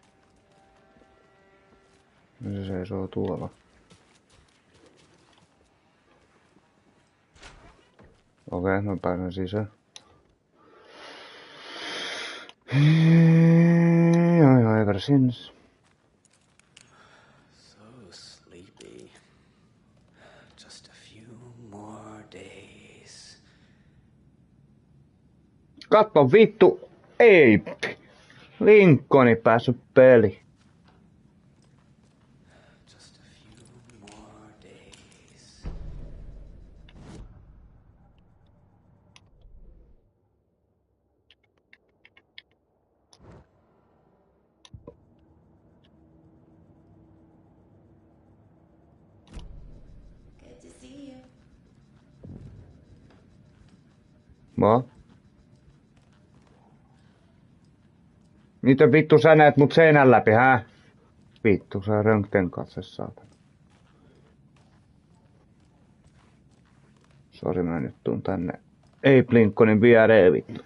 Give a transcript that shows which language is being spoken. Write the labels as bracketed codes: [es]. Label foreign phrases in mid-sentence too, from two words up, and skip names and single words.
[fi] Se seisoo tuolla. Okei, mä pääsen sisään. Joo, [en] ever since. So sleepy. Just a few more days. [fi] Katso vittu! Ei! Lincolni päässyt peli. [en] Just a few more days. Good to see you. [fi] Mä? Mitä vittu sä näet mut seinän läpi, hää? Vittu, sä röntgen katse saatana. Sori, mä nyt tuun tänne Abe Lincolnin viereen vittu.